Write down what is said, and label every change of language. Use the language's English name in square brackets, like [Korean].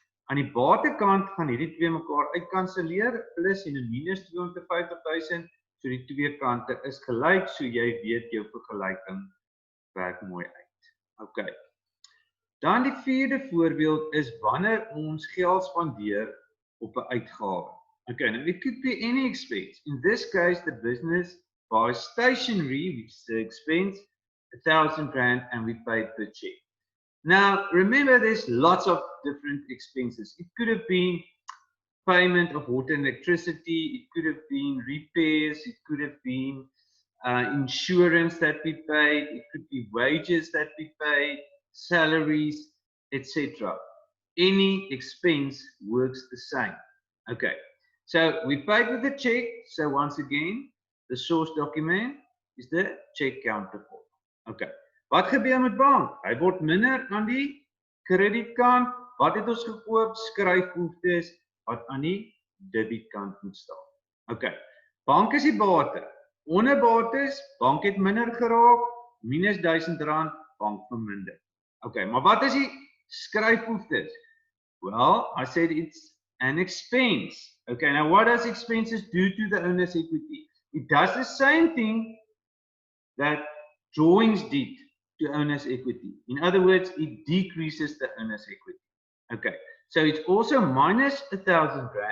[Afrikaans] Aan die batekant gaan hierdie twee mekaar uitkanselleer, plus en 'n minus 250,000. So die twee kante is gelyk, so jy weet jou vergelyking werk mooi uit. Okay. Dan die vierde voorbeeld is wanneer ons geld spandeer op 'n uitgawe. [English] Okay, now it could be any expense. In this case, the business buys stationery, which is the expense, 1,000 rand, and we pay per check. Now, remember, there's lots of different expenses. It could have been payment of water and electricity, it could have been repairs, it could have been insurance that we paid, it could be wages that we paid, salaries, etc. Any expense works the same. Okay, so we paid with a check. So once again, the source document is the check counterpart. [Afrikaans] Okay, wat gebeur met bank? Hy word minder aan die kredietkant. Wat het ons gekoop? Skryfboetes wat aan die debietkant moet staan. Okay, bank is die bate. Onder bates, bank het minder geraak, minus R1000, bank verminder. Okay, maar wat is die skryfboetes? [English] Well, I said it's an expense. Okay, now what does expenses do to the owner's equity? It does the same thing that drawings did to owner's equity. In other words, it decreases the owner's equity. Okay, so it's also minus R1000.